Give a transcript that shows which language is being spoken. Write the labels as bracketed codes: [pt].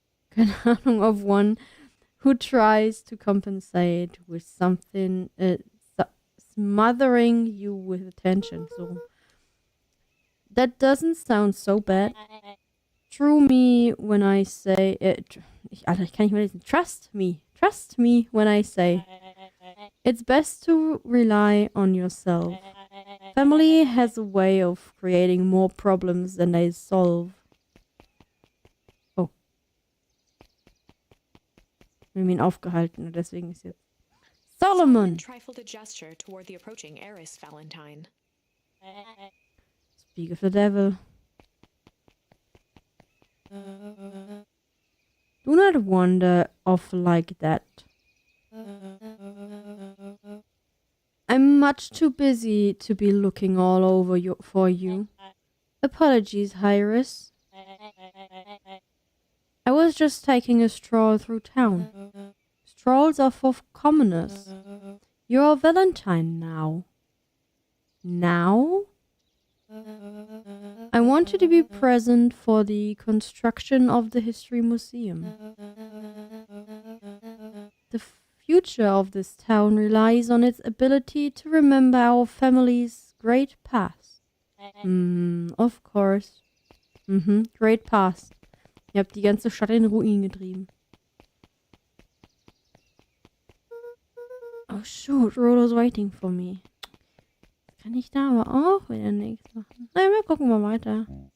[de] Keine Ahnung, [en] of one who tries to compensate with something, smothering you with attention. So that doesn't sound so bad. Trust me when I say, [de] Alter, ich kann nicht mehr lesen. [en] Trust me when I say, it's best to rely on yourself. Family has a way of creating more problems than they solve. Oh. [de] Wir haben ihn aufgehalten, deswegen ist jetzt Solomon [en] trifled a gesture toward the approaching heiress Valentine. Speak of the devil. Do not wander off like that. I'm much too busy to be looking all over for you. Apologies, Iris. I was just taking a stroll through town. Strolls are for commoners. You're Valentine now. Now? I want you to be present for the construction of the History Museum. The future of this town relies on its ability to remember our family's great past. Of course. Great past. [de] Ihr habt die ganze Stadt in Ruin getrieben. [en] Oh shoot, Rolo's waiting for me. [de] Kann ich da aber auch wieder nichts machen? Na, wir gucken mal weiter.